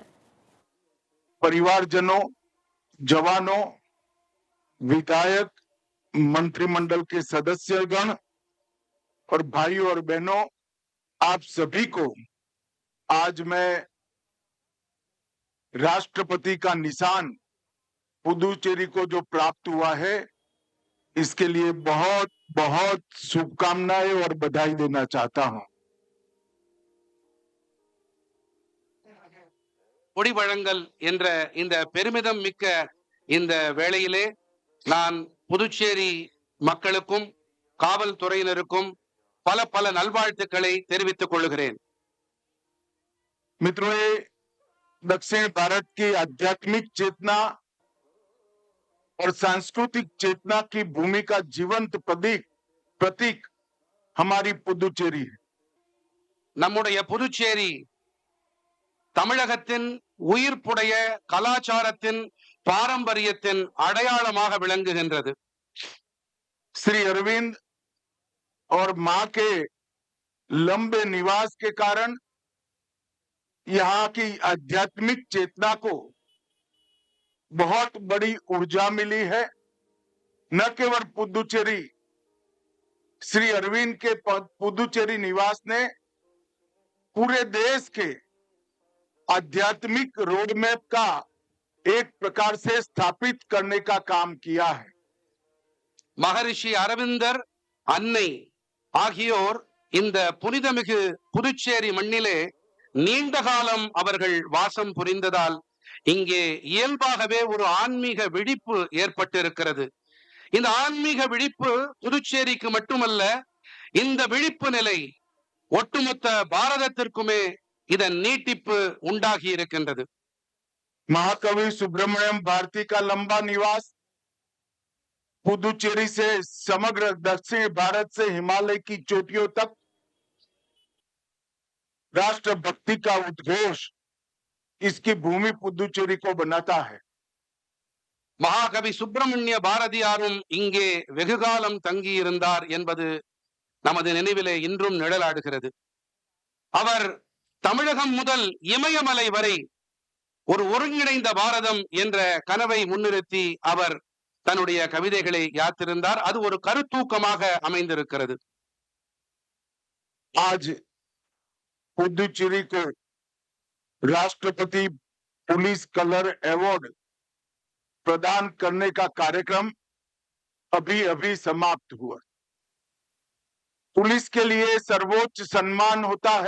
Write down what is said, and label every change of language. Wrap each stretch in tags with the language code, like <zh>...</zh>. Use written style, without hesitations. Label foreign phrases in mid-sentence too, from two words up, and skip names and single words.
<hi>परिवारजनों, जवानों, विधायक, मंत्रिमंडल के सदस्यगण और भाइयों और बहनों, आप सभी को आज मैं राष्ट्रपति का निशान पुडुचेरी को जो प्राप्त हुआ है, इसके लिए बहुत बहुत शुभकामनाएं और बधाई देना चाहता हूं।</hi> <ta>கொடி வழங்கல் என்ற இந்த பெருமிதம் மிக்க இந்த வேளையிலே நான் புதுச்சேரி மக்களுக்கும் காவல்துறையினருக்கும் பல பல நல்வாழ்த்துக்களை தெரிவித்துக் கொள்கிறேன்।</ta> <hi>मित्रों, ये दक्षिण भारत की आध्यात्मिक चेतना और सांस्कृतिक चेतना की भूमि का जीवंत प्रतीक हमारी पुडुचेरी है।</hi> <ta>நம்முடைய புதுச்சேரி தமிழகத்தின் உயிர்ப்புடைய கலாச்சாரத்தின் பாரம்பரியத்தின் அடையாளமாக விளங்குகின்றது।</ta> <hi>श्री अरविंद और मां के लंबे निवास के कारण यहाँ की आध्यात्मिक चेतना को बहुत बड़ी ऊर्जा मिली है। न केवल पुडुचेरी, श्री अरविंद के पुडुचेरी निवास ने पूरे देश के आध्यात्मिक रोडमैप का एक प्रकार से स्थापित करने का काम किया है।</hi> <ta>மகரிஷி அரவிந்தர், அன்னை ஆகியோர் இந்த புனிதமிகு புதுச்சேரி மண்ணிலே நீண்ட காலம் அவர்கள் வாசம் புரிந்ததால் இங்கே இயல்பாகவே ஒரு ஆன்மீக விழிப்பு ஏற்பட்டிருக்கிறது। இந்த ஆன்மீக விழிப்பு புதுச்சேரிக்கு மட்டுமல்ல, இந்த விழிப்பு நிலை ஒட்டுமொத்த பாரதத்திற்குமே இதன் நீட்டிப்பு உண்டாகி இருக்கின்றது।</ta> <hi>महाकवि सुब्रमण्यम भारती का लंबा निवास पुडुचेरी से समग्र दक्षिण भारत से हिमालय की चोटियों तक राष्ट्रभक्ति का उद्घोष इसकी भूमि पुडुचेरी को बनाता है।</hi> <ta>மகாகவி சுப்பிரமணிய பாரதியாரும் இங்கே வெகுகாலம் தங்கியிருந்தார் என்பது நமது நினைவிலே இன்றும் நிழலாடுகிறது। அவர் தமிழகம் முதல் இமயமலை வரை ஒரு ஒருங்கிணைந்த பாரதம் என்ற கனவை முன்னிறுத்தி அவர் தன்னுடைய கவிதைகளை யாத்திருந்தார்। அது ஒரு கருத்தூக்கமாக அமைந்திருக்கிறது।</ta> <hi>आज पुडुचेरी को राष्ट्रपति पुलिस कलर अवार्ड प्रदान करने का कार्यक्रम अभी अभी समाप्त हुआ। पुलिस के लिए सर्वोच्च सम्मान होता है।</hi>